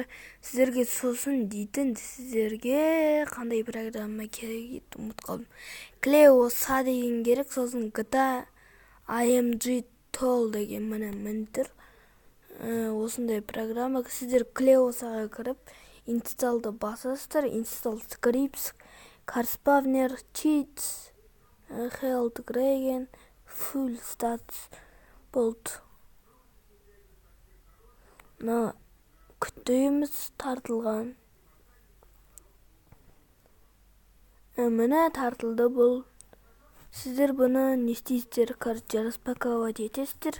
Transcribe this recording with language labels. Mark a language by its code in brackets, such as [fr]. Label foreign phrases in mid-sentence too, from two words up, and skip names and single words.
[kk] Сіздерге сосын дейтін, сіздерге қандай программа керек еді, ұмытып қалдым. Cleo SA деген керек, сосын GTA IMG Tool деген мінтір. Осындай программа. Сіздер Cleo SA-ға кіріп, installды басасыздар. [en] Install scripts, carspawner, cheats, health gregen, full stats болды. [kk] Күтеміз тартылған. Міне тартылды бұл. Сіздер бұны не істейсіздер? Короче, распаковать етесіздер.